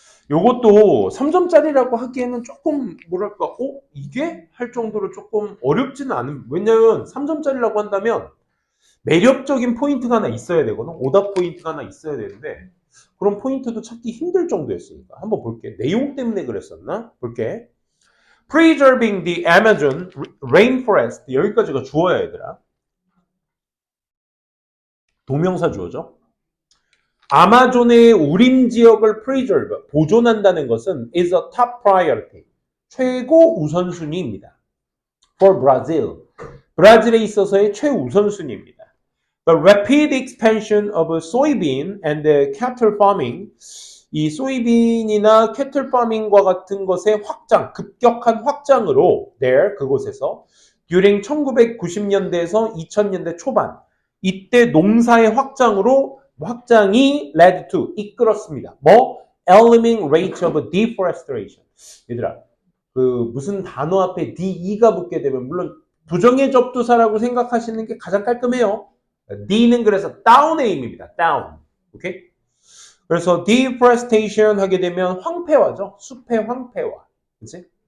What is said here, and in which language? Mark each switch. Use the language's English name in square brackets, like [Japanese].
[Korean] 요것도 3점짜리라고 하기에는 조금 뭐랄까 이게 할 정도로 조금 어렵지는 않은, 왜냐면 3점짜리라고 한다면 매력적인 포인트가 하나 있어야 되거든. 오답 포인트가 하나 있어야 되는데 그런 포인트도 찾기 힘들 정도였으니까 한번 볼게. 내용 때문에 그랬었나? 볼게. [English] Preserving the Amazon Rainforest, [Korean] 여기까지가 주어야 얘들아. 동명사 주어죠. 아마존의 우림 지역을 preserve, 보존한다는 것은 [English] is a top priority, [Korean] 최고 우선순위입니다. [English] For Brazil, [Korean] 브라질에 있어서의 최우선순위입니다. [English] The rapid expansion of soybean and cattle farming, [Korean] 이 소이빈이나 캐틀 파밍과 같은 것의 확장, 급격한 확장으로 there, 그곳에서 during 1990년대에서 2000년대 초반, 이때 농사의 확장이 [English] led to, [Korean] 이끌었습니다. 뭐? [English] Alarming rate of deforestation. [Korean] 얘들아, 그 무슨 단어 앞에 DE가 붙게 되면 물론 부정의 접두사라고 생각하시는 게 가장 깔끔해요. D는 그래서 down의 의미입니다. down. 오케이? 그래서 deforestation 하게 되면 황폐화죠. 숲의 황폐화. 그치?